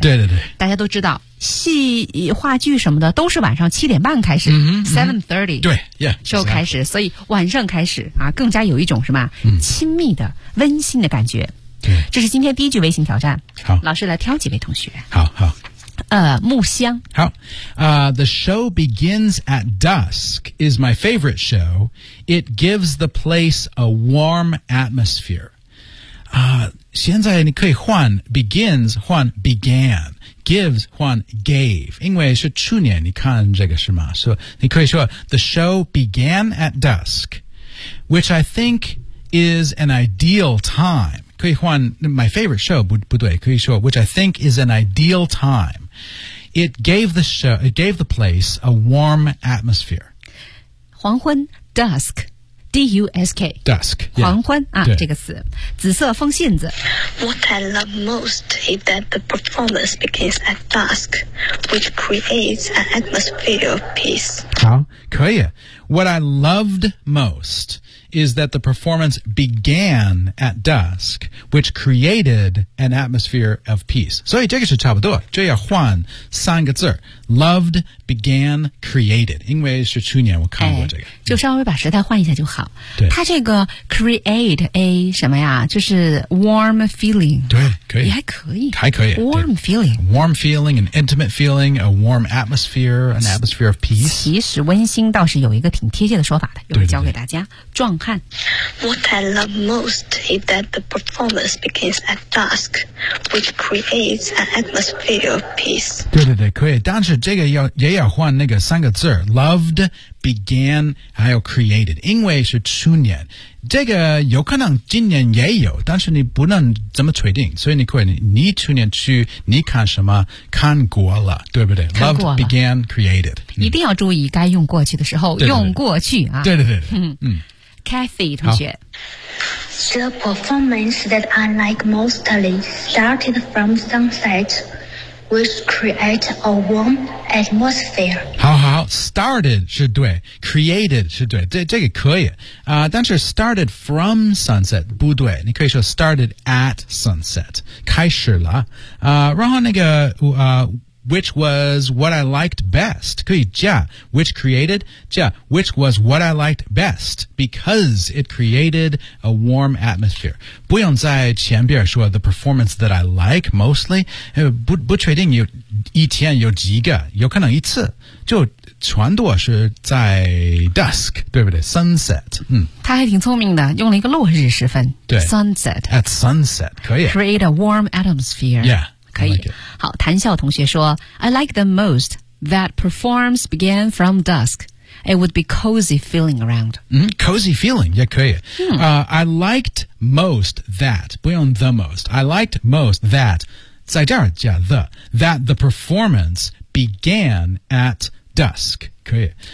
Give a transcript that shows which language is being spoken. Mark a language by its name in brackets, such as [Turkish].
[Chinese] 对对对大家都知道戏话剧什么的都是晚上七点半开始、嗯、 [English] 7:30 [Chinese] 对 yeah, show 开始、exactly. 所以晚上开始啊更加有一种什么、嗯、亲密的温馨的感觉对这是今天第一句微信挑战好老师来挑几位同学好好木箱 [English] 好The show begins at dusk is my favorite show It gives the place a warm atmosphere [Chinese] 现在你可以换 [English] begins 换 began gives 换 gave [Chinese] 因为是去年你看这个是吗所以你可以说 [English] The show began at dusk which I think is an ideal time 可以换 my favorite show [Chinese] 不对可以说 [English] which I think is an ideal timeIt gave the show, it gave the place a warm atmosphere. [Chinese] 黄昏 dusk, D-U-S-K. [English] Dusk, yeah. [Chinese] 黄昏啊这个词紫色风信子 [English] What I love most is that the performance begins at dusk, which creates an atmosphere of peace. [Chinese] 好可以。 [English] What I loved most is that the performance began at dusk, which created an atmosphere of peace. [Chinese] 所以这个是差不多，这要换三个字。 [English] Loved, began, created. [Chinese] 因为是去年我看过这个。就稍微把时态换一下就好。对。它这个 create a 什么呀，就是 warm feeling。对，可以。也还可以。还可以。 [English] Warm feeling。 Warm feeling, an intimate feeling, a warm atmosphere, an atmosphere of peace. [Chinese] 其实温馨倒是有一个挺贴切的说法的，一会儿教给大家。壮汉。 [English] What I love most is that the performance begins at dusk, which creates an atmosphere of peace. [Chinese] 对对对，可以。但是这个要也要换那个三个字 , [English] loved, began, [Chinese] 还有 created, 因为是去年。这个有可能今年也有，但是你不能这么确定，所以你可以 你去年去你看什么看过了，对不对？看过了。 [English] Loved, began, created. [Chinese] 一定要注意该用过去的时候，对对对，用过去啊。对对对。嗯。 Kathy 同学。 [English] The performance that I like mostly started from sunset, which create a warm atmosphere. [Chinese] 好好 ,started 是对 ,created 是对 这个可以。但是 [English] started from sunset, [Chinese] 不对你可以说 [English] started at sunset, [Chinese] 开始了。然后那个 [English] which was what I liked best, 可以加 which created, 加 which was what I liked best, because it created a warm atmosphere. [Chinese] 不用在前边说 [English] the performance that I like mostly, [Chinese] 不确定有一天有几个有可能一次就全都是在 dusk, 对不对 ?sunset, 他还挺聪明的用了一个落日时分对 [English] ,sunset, at sunset, 可以 create a warm atmosphere. Yeah. [Chinese] 可以、 [English] like、 [Chinese] 好谭笑同学说 [English] I like the most that performs began from dusk. It would be cozy feeling around.、 Cozy feeling, 也可以。 I liked most that, 不用 the most, I liked most that, [Chinese] 在这儿加 [English] the, that the performance began at dusk, 可以。